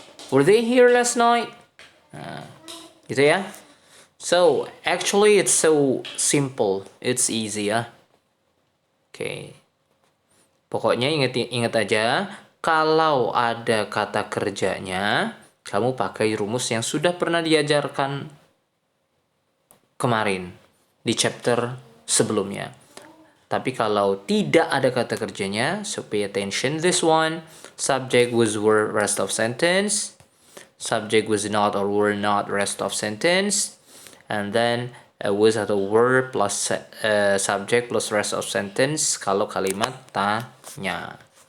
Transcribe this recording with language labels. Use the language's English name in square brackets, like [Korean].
[English] Were they here last night? [Indonesian] Gitu ya. [English] So, actually it's so simple. It's easy ya. Oke. [Indonesian] Pokoknya ingat aja, kalau ada kata kerjanya, kamu pakai rumus yang sudah pernah diajarkan kemarin di chapter sebelumnya. Tapi kalau tidak ada kata kerjanya, so [English] pay attention this one. Subject was were rest of sentence. Subject was not or were not rest of sentence. And then was atau were plus subject plus rest of sentence [Indonesian] kalau kalimat tanya.